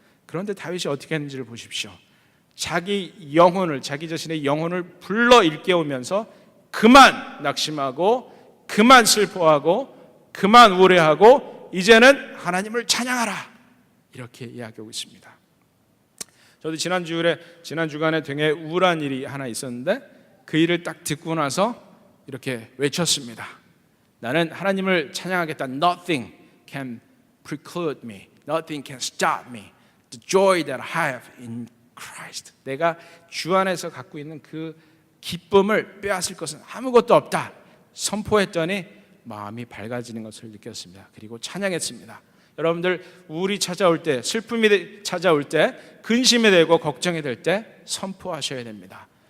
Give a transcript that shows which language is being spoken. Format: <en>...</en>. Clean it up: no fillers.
<ko>그런데 다윗이 어떻게 했는지를 보십시오. 자기 자신의 영혼을 불러 일깨우면서 그만 낙심하고 그만 슬퍼하고 그만 우울해하고 이제는 하나님을 찬양하라, 이렇게 이야기하고 있습니다. 저도 지난 주간에 되게 우울한 일이 하나 있었는데 그 일을 딱 듣고 나서 이렇게 외쳤습니다. 나는 하나님을 찬양하겠다.</ko> <en>Nothing can preclude me. Nothing can stop me. The joy that I have in Christ.</en> <ko>내가 주 안에서 갖고 있는 그 기쁨을 빼앗을 것은 아무것도 없다 선포했더니 마음이 밝아지는 것을 느꼈습니다. 그리고 찬양했습니다. 여러분들 우울이 찾아올 때, 슬픔이 찾아올 때, 근심이 되고 걱정이 될 때 선포하셔야 됩니다.</ko>